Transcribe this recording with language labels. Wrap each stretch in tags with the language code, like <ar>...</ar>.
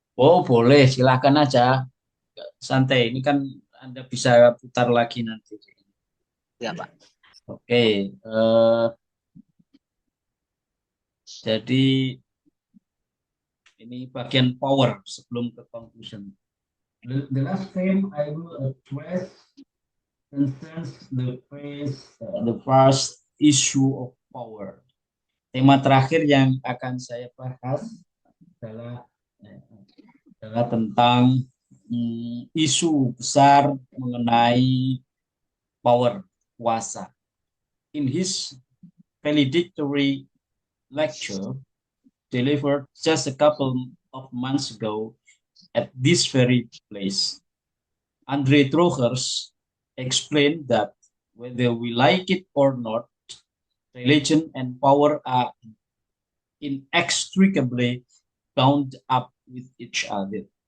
<id>Oh, boleh, silakan aja. Santai, ini kan Anda bisa putar lagi nanti. Ya Pak. Oke, jadi ini bagian power sebelum ke conclusion.</id> <en>The last theme I will address concerns the first issue of power.</en> <id>Tema terakhir yang akan saya bahas adalah adalah tentang isu besar mengenai power, kuasa.</id> <en>In his valedictory lecture delivered just a couple of months ago at this very place, Andre Trochers explained that whether we like it or not, religion and power are inextricably bound up with each other.</en>